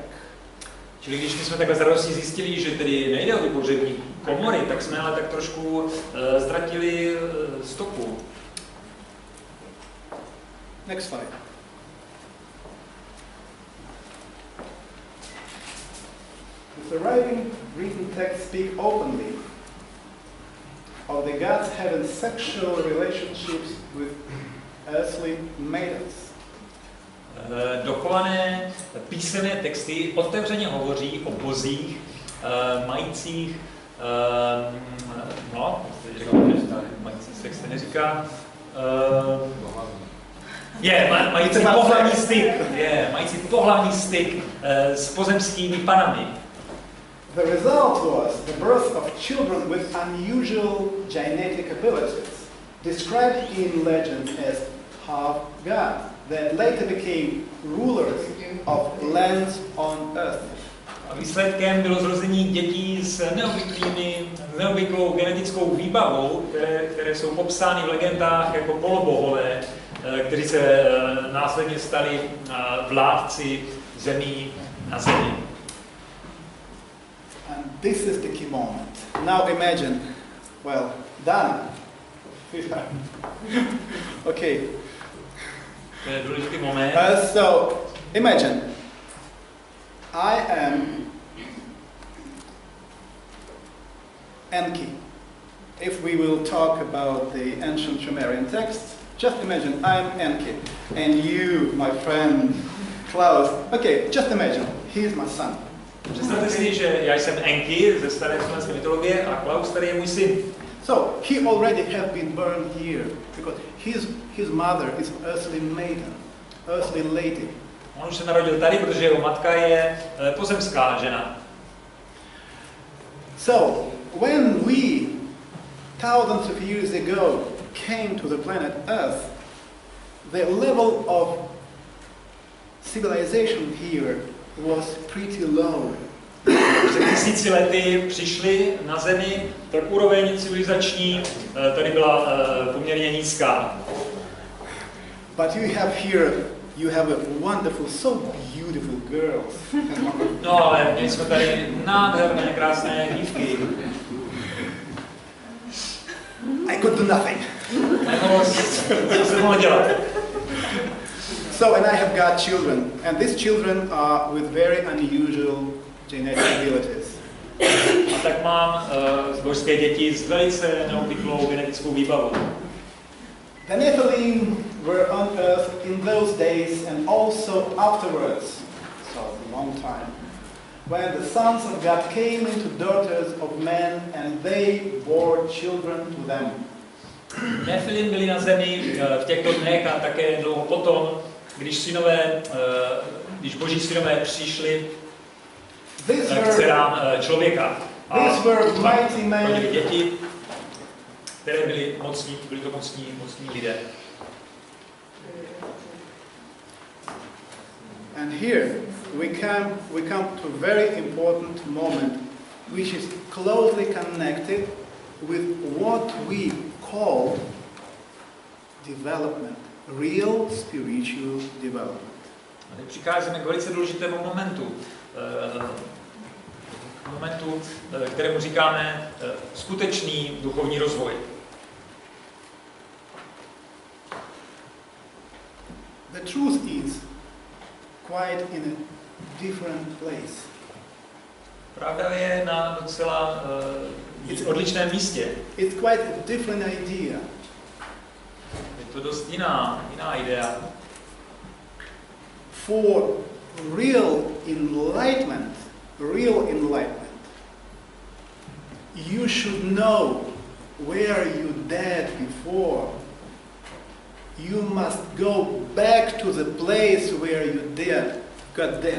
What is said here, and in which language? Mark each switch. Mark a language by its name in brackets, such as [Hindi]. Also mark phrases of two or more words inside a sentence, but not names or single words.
[Czech] Čili když my jsme takhle z radosti zjistili, že tedy nejde o ty pohřební komory, tak jsme ale tak trošku ztratili stopu. [English] Next slide. The surviving written text speak openly of the gods having sexual relationships with earthly maidens. [Czech] Dochované písemné texty otevřeně hovoří o bozích, majících, mající sex se neříká, mající pohlavní styk s pozemskými panami. [English] The result was the birth of children with unusual genetic abilities, described in legend as half gods, that later became rulers of lands on earth. [Czech] A výsledkem bylo zrození dětí s neobvyklou genetickou výbavou, které jsou popsány v legendách jako polobohové, kteří se následně stali vládci zemí na zemi. [English] And this is the key moment. Now imagine, well, Dana. Okay. [Czech] To je důležitý moment. [English] So, imagine, I am Enki. If we will talk about the ancient Sumerian texts, just imagine I'm Enki, and you, my friend Klaus. Okay, just imagine, he is my son. [Czech] Představte si, že já jsem Enki ze staré slovenské mytologie a Klaus tady je můj syn. [English] So he already have been born here because his mother is earthly maiden, earthly lady. [Czech] On už se narodil tady, protože jeho matka je pozemská žena. [English] So when we thousands of years ago came to the planet Earth, the level of civilization here was pretty low. [Czech] Před 1000 lety přišli na Zemi, tak úroveň civilizační tady byla poměrně nízká. [English] But you have a wonderful, so beautiful girls. [Czech] No ale měli jsme tady nádherné, krásné dívky. [English] I could do nothing. [Czech] Co se mohlo dělat? [English] So, and I have got children, and these children are with very unusual genetic abilities. [Czech] A tak mám božské děti s velice neobvyklou genetickou výbavou. [English] The Nephilim were on earth in those days and also afterwards, so a long time, when the sons of God came into daughters of men and they bore children to them. [Czech] Nefilim byli na zemi v těchto dnech a také dlouho potom, když boží synové přišli k dcerám člověka. A rodili děti, které byly to mocní lidé. [English] And here we come to a very important moment, which is closely connected with what we call development, real spiritual development. [Czech] A teď přicházíme k velice důležitému momentu, kterému říkáme skutečný duchovní rozvoj. [English] The truth is quite in a different place. [Czech] Pravda je na docela odlišném místě. [English] It's quite a different idea. [Czech] Je to dost jiná idea. [English] For real enlightenment, you should know where you died before. You must go back to the place where you got dead.